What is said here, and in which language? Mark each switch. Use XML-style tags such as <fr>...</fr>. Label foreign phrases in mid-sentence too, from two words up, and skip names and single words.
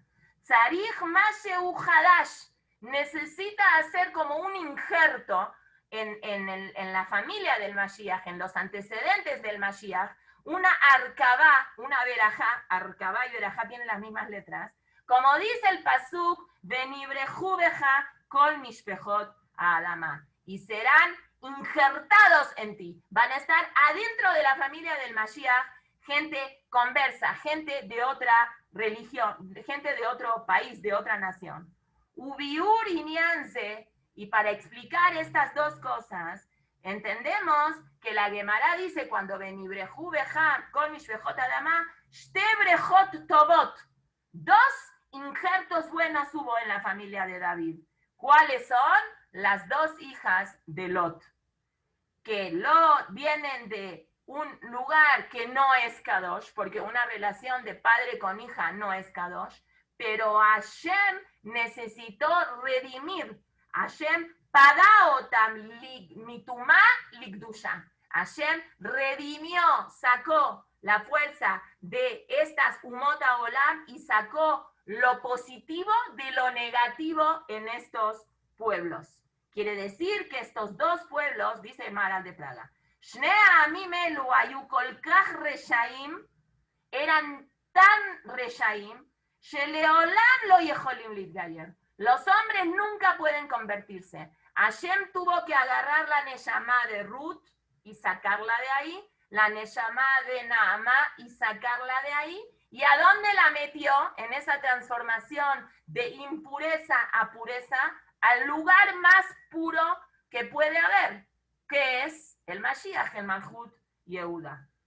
<he>צריך משהו חדש</he> <es>necesita hacer como un injerto en la familia del Mashiach, en los antecedentes del Mashiach, una arkabá, una verajá, arkabá y verajá tienen las mismas letras, como dice el pasuk,</es> <he>ונברכו בך כל משפחות האדמה,</he> <es>y serán injertados en ti, van a estar adentro de la familia del Mashiach, gente conversa, gente de otra religión, gente de otro país, de otra nación.</es> <he>וביאור עניינו,</he> <es>y para explicar estas dos cosas, entendemos que la Gemara dice cuando</es> <he>ונברכו בך כל משפחות האדמה, שתי בריכות טובות,</he> <es>dos injertos buenos hubo en la familia de David. ¿Cuáles son? Las dos hijas de Lot. que vienen de un lugar que no es Kadosh, porque una relación de padre con hija no es Kadosh, pero Hashem necesitó redimir.</es> <he>השם פדאותם מטומאה לקדושה.</he> <es>Hashem redimió, sacó la fuerza de estas</es> <he>אומות העולם</he> <es>y sacó lo positivo de lo negativo en estos pueblos. Quiere decir que estos dos pueblos, dice el Maharal de Praga,</es> <he>שני העמים אלו היו כל כך רשעים,</he> <es>eran tan reshaim,</es> <he>שלעולם לא יכולים להתגייר.</he> <es>Los hombres nunca pueden convertirse. Hashem tuvo que agarrar la neshama de Ruth y sacarla de ahí, la neshama de Naamá y sacarla de ahí. ¿Y a dónde la metió? En esa transformación de impureza a pureza, al lugar más puro que puede haber, que es el Mashiach, el</es> <he>מלכות יהודה.</he>